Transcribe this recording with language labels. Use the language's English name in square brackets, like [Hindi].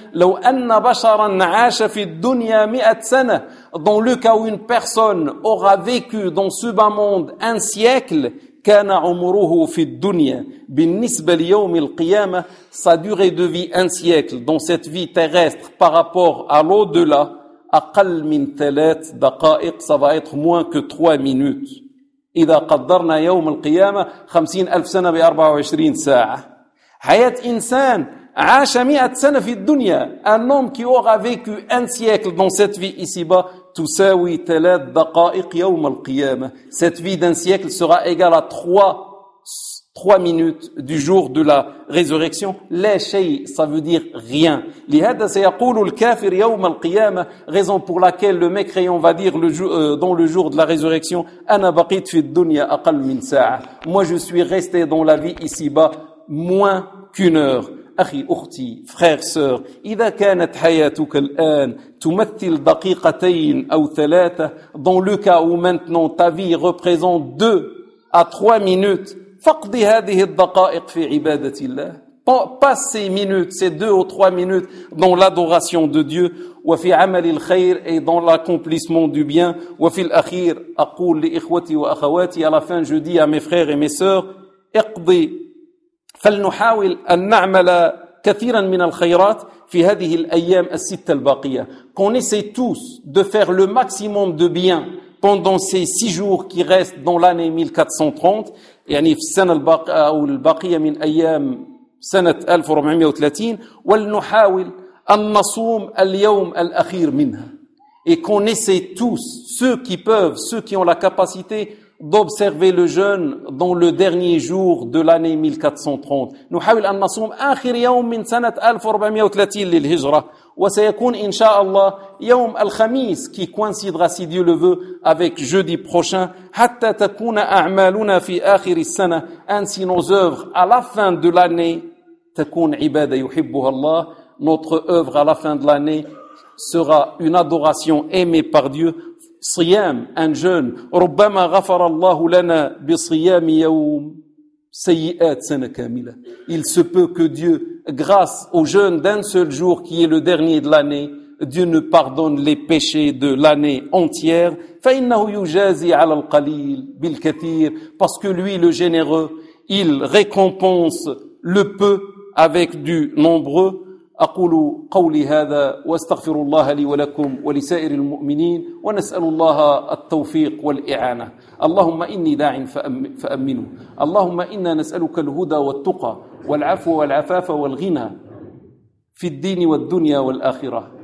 [Arabic] لو أن بشرا عاش في الدنيا مئة سنة, [French] dans le cas où une personne aura vécu dans ce bas monde un siècle, [Arabic] كان عمره في الدنيا بالنسبة ليوم القيامة, [French] sa durée de vie un siècle dans cette vie terrestre par rapport à l'au-delà, [Arabic] أقل من ثلاث دقائق, [French] ça va être moins que 3 minutes. [Arabic] إذا قدرنا يوم القيامة 50,000 سنة ب 24 ساعة. حياة إنسان عاش 100 سنة في الدنيا, [French] un homme qui aura vécu un siècle dans cette vie ici-bas [Arabic] تساوي 3 دقائق يوم القيامة. [French] Cette vie d'un siècle sera égale à 3 minutes du jour de la résurrection. [Arabic] لا شيء, [French] ça veut dire rien. [Arabic] لهذا سيقول الكافر يوم القيامة, [French] raison pour laquelle le mécréant va dire dans le jour de la résurrection, [Arabic] أنا بقيت في الدنيا أقل من ساعة. [French] Moi je suis resté dans la vie ici-bas moins qu'une heure. [Arabic] أخي أختي [French] frère sœur, [Arabic] إذا كانت حياتك الآن تمثل دقيقتين أو ثلاثة, [French] dans le cas où maintenant ta vie représente 2 à 3 minutes, [Arabic] فقد هذه الدقائق في عبادة الله. [French] Passe ces minutes, ces 2 ou 3 minutes dans l'adoration de Dieu, [Arabic] وفي عمل الخير, [French] et dans l'accomplissement du bien. [Arabic] وفي الأخير أقول لإخوتي وأخواتي, [French] à la fin je dis à mes frères et mes sœurs, [Arabic] اقضي فلنحاول أن نعمل كثيرا من الخيرات في هذه الأيام الستة الباقية. [French] Qu'on essaie tous de faire le maximum de bien pendant ces 6 jours qui restent dans l'année 1430, [Arabic] يعني في السنة الباقية أو الباقية من أيام سنة 1430, ولنحاول أن نصوم اليوم الأخير منها. [French] Et qu'on essaie tous, ceux qui peuvent, ceux qui ont la capacité, d'observer le jeûne dans le dernier jour de l'année 1430. [Arabic] نحاول أن نصوم آخر يوم من سنة 1430 للهجرة. وسيكون إن شاء الله يوم الخميس, [French] qui coïncidera si Dieu le veut avec jeudi prochain, [Arabic] حتى تكون أعمالنا في آخر السنة, [French] ainsi nos œuvres à la fin de l'année, [Arabic] تكون عبادة يحبها الله, [French] notre œuvre à la fin de l'année sera une adoration aimée par Dieu. [Arabic] صيام, [French] un jeûne, [Arabic] ربما غفر الله لنا بصيام يوم سيئات سنة كاملة. [French] Il se peut que Dieu, grâce au jeûne d'un seul jour qui est le dernier de l'année, Dieu nous pardonne les péchés de l'année entière. [Arabic] فَإِنَّهُ يُجَازِي عَلَى الْقَلِيلِ بِالْكَثِيرِ, [French] parce que lui, le généreux, il récompense le peu avec du nombreux. [Arabic] أقول قولي هذا واستغفر الله لي ولكم ولسائر المؤمنين ونسأل الله التوفيق والإعانة. اللهم إني داع فأمنه. اللهم إنا نسألك الهدى والتقى والعفو والعفاف والغنى في الدين والدنيا والآخرة.